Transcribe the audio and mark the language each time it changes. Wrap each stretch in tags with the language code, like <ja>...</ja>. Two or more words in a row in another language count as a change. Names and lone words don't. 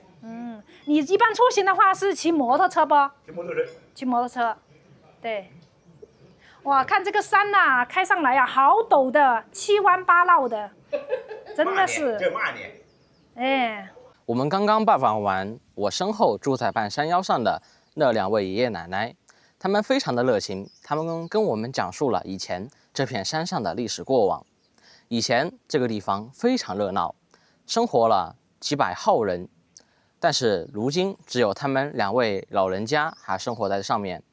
<zh>你一般出行的話是騎摩托車不？騎摩托車。對。哇，看這個山吶，開上來呀，好陡的，7彎8繞的，真的是。這慢點。哎。我們剛剛拜訪完我身後住在半山腰上的那2位爺爺奶奶，他們非常的熱情，他們跟我們講述了以前這片山上的歷史過往。以前這個地方非常熱鬧，生活了幾百號人，但是如今只有他們2位老人家還生活在上面。</zh>